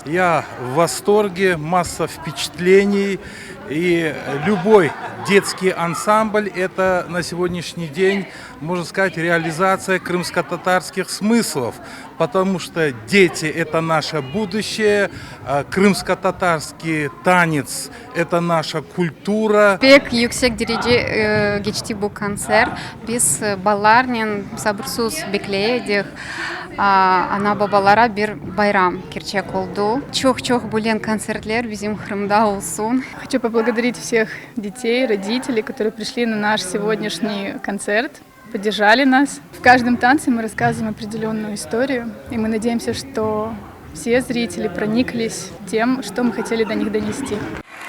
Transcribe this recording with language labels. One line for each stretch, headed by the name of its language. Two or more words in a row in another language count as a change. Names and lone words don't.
Russian: Я в восторге, масса впечатлений, и любой детский ансамбль — это на сегодняшний день, можно сказать, реализация крымско-татарских смыслов, потому что дети — это наше будущее, крымско-татарский танец — это наша культура.
Crimean Tatar: Pek yüksek derece geçti bu konser. Biz ballarla sabırsız bekledik. Ana babalara bir bayram gerçek oldu. Çok büyük konserler bizim Kırım'da olsun.
Russian: Хочу поблагодарить всех детей, родителей, которые пришли на наш сегодняшний концерт, поддержали нас. В каждом танце мы рассказываем определенную историю, и мы надеемся, что все зрители прониклись тем, что мы хотели до них донести.